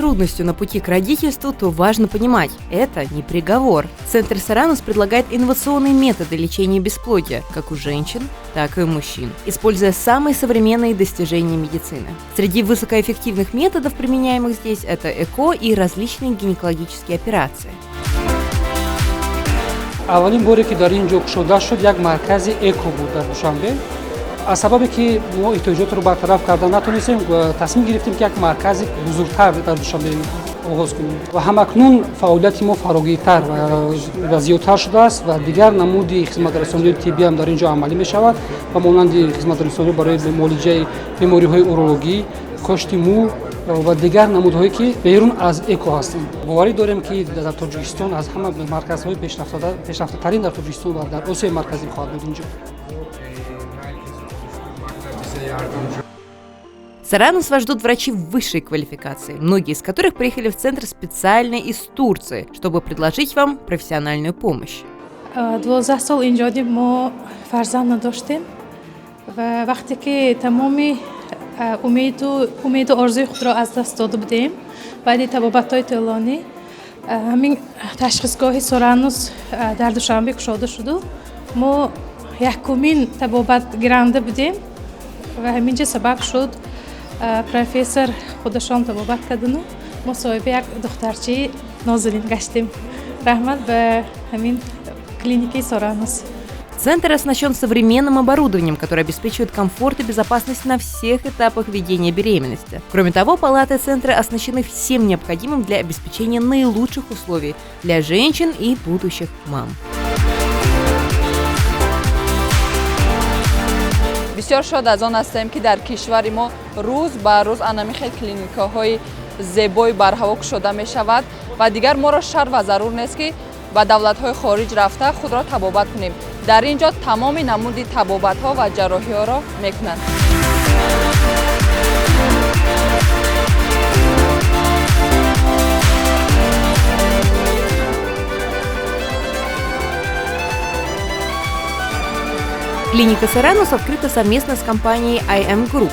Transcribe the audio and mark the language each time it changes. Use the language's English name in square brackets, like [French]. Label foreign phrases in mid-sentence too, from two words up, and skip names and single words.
[Russian] трудностью на пути к родительству, то важно понимать – это не приговор. Центр «Саранос» предлагает инновационные методы лечения бесплодия как у женщин, так и у мужчин, используя самые современные достижения медицины. Среди высокоэффективных методов, применяемых здесь, это ЭКО и различные гинекологические операции. [Tajik] اولین باری که در اینجا گشوده شد یک مرکز اکو بود در دوشنبه. از سببی که ما احتیاجات رو برطرف کردن نتونستیم تصمیم گرفتیم که یک مرکز بزرگتر در دوشنبه آغاز کنیم و همکنون فعالیت ما فراگیرتر و زیادتر شده است و دیگر نمودی خدمت‌رسانی طبی هم در اینجا عملی می شود و مانند خدمت‌رسانی برای معالجه بیماری‌های اورولوژی، کشت مو و دیگر نمودهایی که بیرون از اکو هستند. باوری داریم که در تاجیکستان از همه مرکزهای پیشرفته‌ترین در تاجیکستان و در آسیا مرکزی خواهد بود اینجا. [Russian] «Саранос» вас ждут врачи высшей квалификации, многие из которых приехали в центр специально из Турции, чтобы предложить вам профессиональную помощь. [Tajik] 12 سال اینجا ما فرزند نداشتیم و وقتی که تمامی امید و آرزوی خود را از دست داده بودیم بعد طبابت‌های طولانی همین تشخیصگاه «سارانوس» در دوشنبه گشوده شد و ما یکمین طبابت گیرنده بودیم و همینجا سبب شد پروفسور خودشان طبابت کردن و ما صاحب یک دخترچه نازنین گشتیم. رحمت به همین клиники «Саранос». [Russian] Центр оснащен современным оборудованием, которое обеспечивает комфорт и безопасность на всех этапах ведения беременности. Кроме того, палаты центра оснащены всем необходимым для обеспечения наилучших условий для женщин и будущих мам. [Tajik] بسیار شاد از آن هستیم که در کشور ما روز به روز انمیخ کلینیک‌های زیبای بر هوا گشوده می شود و دیگر ما را شرط و ضرور نیست که به دولت‌های خارج رفته خود را طبابت کنیم. در اینجا تمام نمودی طبابت‌ها و جراحی‌ها را می‌کنند. [Russian] Клиника «Саранос» открыта совместно с компанией IM Group.